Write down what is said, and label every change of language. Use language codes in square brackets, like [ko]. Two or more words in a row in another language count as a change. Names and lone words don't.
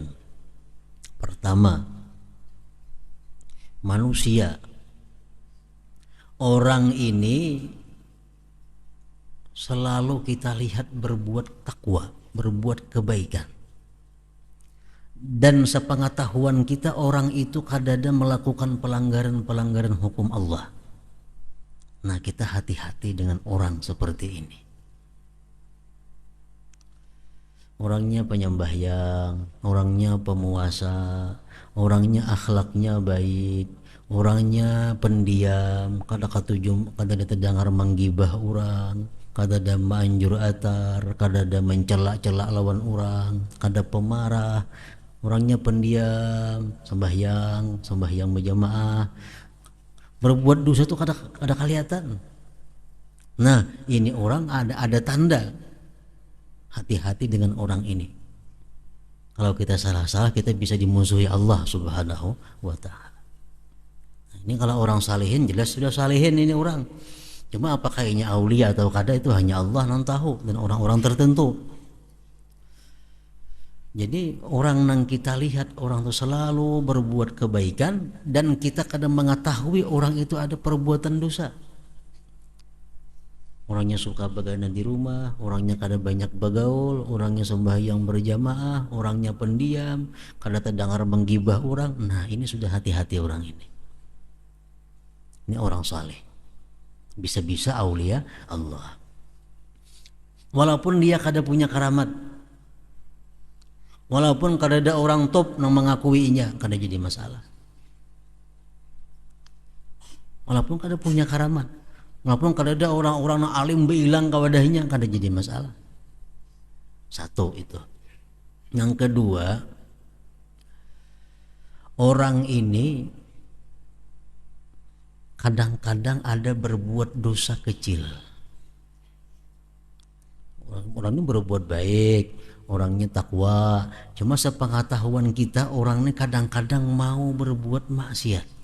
[id] Pertama, manusia, orang ini selalu kita lihat berbuat takwa, berbuat kebaikan. Dan sepengetahuan kita orang itu kadang-kadang melakukan pelanggaran-pelanggaran hukum Allah. Nah, kita hati-hati dengan orang seperti ini. [bjn] orangnya penyembahyang, orangnya pemuasa, orangnya akhlaknya baik, orangnya pendiam, kada katujum, kada ada terdengar menggibah orang, kada ada manjur atar, kada ada mencela-cela lawan orang, kada pemarah, orangnya pendiam, sembahyang, sembahyang berjamaah, berbuat dosa itu kada kada kelihatan. [id] Nah, ini orang ada tanda. Hati-hati dengan orang ini. Kalau kita salah-salah, kita bisa dimusuhi Allah [ar] Subhanahu wa taala. [id] Ini kalau orang salihin, jelas sudah salihin ini orang. Cuma apakah ini aulia atau kada, itu hanya Allah yang tahu, dan orang-orang tertentu. Jadi orang yang kita lihat orang itu selalu berbuat kebaikan, dan kita kadang mengetahui orang itu ada perbuatan dosa. Orangnya suka begadang di rumah, orangnya kada banyak bergaul, orangnya sembahyang berjamaah, orangnya pendiam, kada terdengar menggibah orang. Nah, ini sudah hati-hati orang ini. Ini orang saleh. Bisa-bisa [ar] aulia Allah. [id] Walaupun dia kada punya karamat, walaupun kada ada orang top yang mengakuinya, kada jadi masalah. Walaupun kada punya karamat, walaupun kada ada orang-orang yang alim bilang kawadahnya, [bjn] kada jadi masalah. [id] Satu itu. Yang kedua, orang ini kadang-kadang ada berbuat dosa kecil. Orang ini berbuat baik, orangnya takwa, cuma sepengetahuan kita orang ini kadang-kadang mau berbuat maksiat.